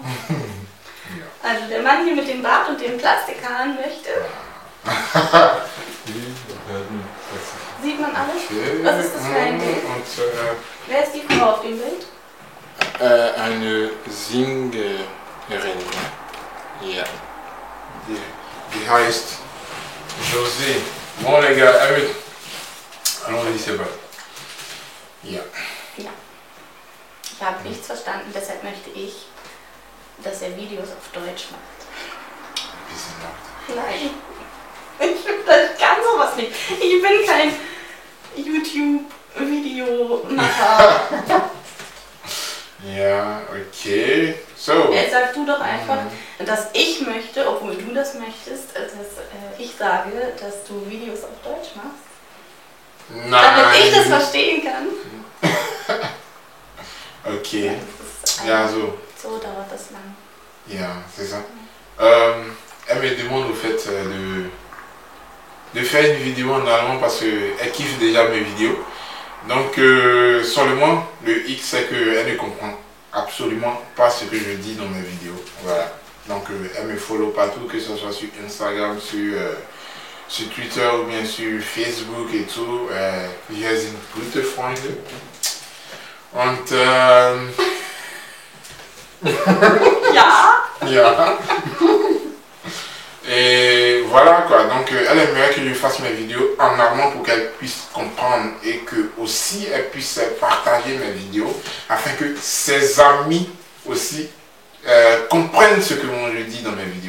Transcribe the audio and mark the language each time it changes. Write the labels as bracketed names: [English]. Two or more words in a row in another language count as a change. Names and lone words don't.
[German] Also der Mann hier mit dem Bart und den Plastikhaaren möchte. Sieht man alles? Okay. Was ist das für ein Bild? Und, Wer ist die Frau auf dem Bild? eine Singerin. Ja. [English] the highest. [French] José. Bon les gars, allons-y, c'est bon. [German] Ja. Ja. Ich habe nichts verstanden, deshalb möchte ich, dass er Videos auf Deutsch macht. Bisschen laut. Nein. Ich kann sowas nicht. Ich bin kein YouTube-Videomacher. Ja, okay. So. Jetzt sag du doch einfach, dass ich möchte, obwohl du das möchtest, dass ich sage, dass du Videos auf Deutsch machst. Nein. Damit ich das verstehen kann. Okay. Das Ja, so. So dauert das lang. Ja, [French] c'est ça. Elle me demande au fait de faire une vidéo en allemand parce qu'elle kiffe déjà mes vidéos. Donc seulement le X c'est qu'elle ne comprend absolument pas ce que je dis dans mes vidéos. Voilà. Donc elle me follow partout, que ce soit sur Instagram, sur Twitter ou bien sur Facebook et tout. [German] Wir sind gute Freunde. Und Ja. yeah. [French] Et voilà quoi, donc elle aimerait que je fasse mes vidéos en allemand pour qu'elle puisse comprendre et que aussi elle puisse partager mes vidéos afin que ses amis aussi comprennent ce que moi je dis dans mes vidéos.